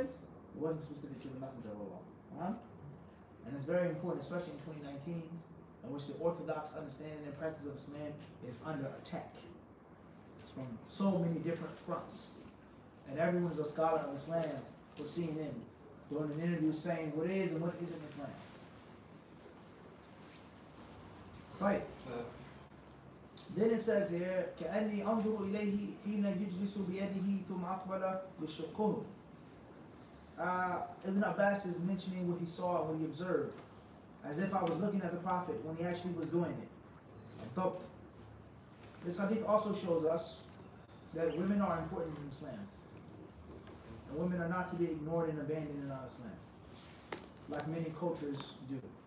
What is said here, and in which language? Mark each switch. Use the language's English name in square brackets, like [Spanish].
[English] It wasn't specific to the Messenger of Allah. And it's very important, especially in 2019, in which the orthodox understanding and practice of Islam is under attack from so many different fronts. And everyone's a scholar of Islam for CNN doing an interview saying what is and what isn't Islam. Right. Then it says here, [Arabic] كأني أنظر إليه حين يجلس بيده ثم أقبل بالشقه. [English] Ibn Abbas is mentioning what he saw, what he observed, as if I was looking at the Prophet when he actually was doing it. This hadith also shows us that women are important in Islam. And women are not to be ignored and abandoned in Islam, like many cultures do.